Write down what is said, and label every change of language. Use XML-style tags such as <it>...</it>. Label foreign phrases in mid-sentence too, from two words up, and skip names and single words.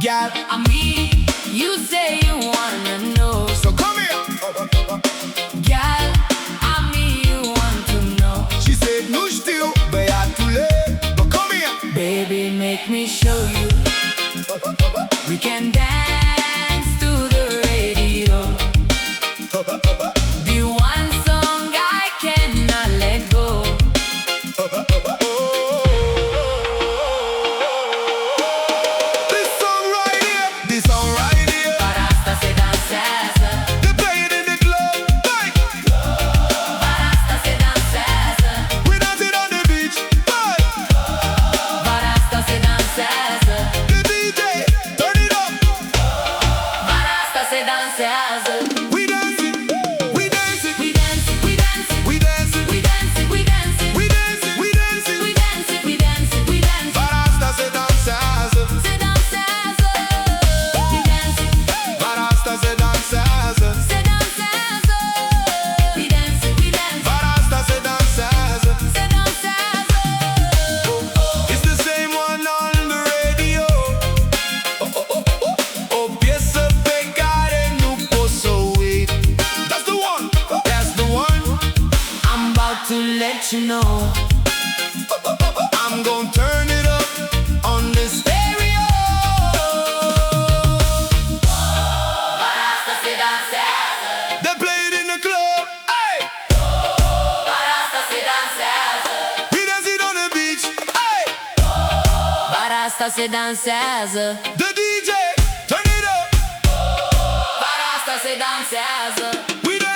<en>I mean, you say you wanna know. So come here. Girl, I mean you want to know. She said,</en> <ro>nu știu, băiatule,</ro> <en>but come here. Baby, make me show you. We can dance to the radio. The one song I cannot let go. This song right here, this song right here.</en> <ro>Dar asta se dansează.</ro> <en>They play it in the club, hey.</en> <ro>Dar asta se dansează.</ro> <en>We dance it on the beach, hey.</en> <ro>Dar asta se dansează.</ro> <en>The DJ, turn it up.</en> <ro>Dar asta se dansează.</ro> <en>We dance it, we dance it, We dance it, we dance it, we dance it, we dance it, we dance it, we dance it, we dance it. we dance it, we dance it, we dance it.</en> <ro>Dar asta se dansează, Se dansează.</ro> <en>We dance it,</en> <ro>dar asta se dansează, se dansează.</ro> <en>We dance it, we dance it,</en> <ro>dar asta se dansează. se dansează.</ro> <en>It's the same one on the radio.</en> <ro>O piesă pe care nu pot să o uit.</ro> <en>That's the one, that's the one. I'm about to let you know. I'm gonna turn it up on the stereo.</en> <ro>Dar asta se dansează.</ro> <en>They play it in the club, hey.</en> <ro>Dar asta se dansează.</ro> <en>We dance it on the beach, hey.</en> <ro>Dar asta se dansează.</ro> <en>The DJ, turn it up.</en> <ro>Dar asta se dansează.</ro> <en>We</en>